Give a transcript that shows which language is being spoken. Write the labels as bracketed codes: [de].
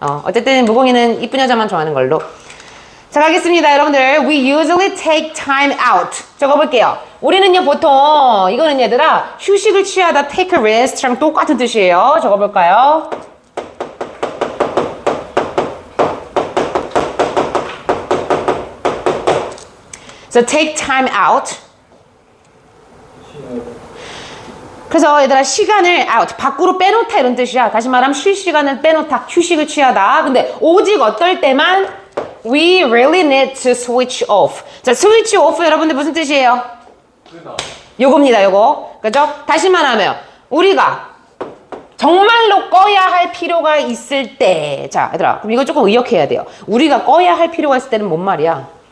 [ko] 어쨌든 무공이는 이쁜 여자만 좋아하는 걸로. 자, 가겠습니다. 여러분들, [en] we usually take time out. [ko] 적어볼게요. 우리는요, 보통, 이거는 얘들아, 휴식을 취하다, [en] take a rest [ko] 랑 똑같은 뜻이에요. 적어볼까요? [en] So, take time out. [ko] 그래서 얘들아, 시간을 out, 밖으로 빼놓다 이런 뜻이야. 다시 말하면 쉴 시간을 빼놓다, 휴식을 취하다. 근데 오직 어떨 때만 [en] we really need to switch off. [ko] 자, [en] switch off [ko] 여러분들 무슨 뜻이에요? 요겁니다, 요거. 그죠? 다시 말하면 우리가 정말로 꺼야 할 필요가 있을 때. 자, 얘들아, 그럼 이거 조금 의역해야 돼요. 우리가 꺼야 할 필요가 있을 때는 뭔 말이야?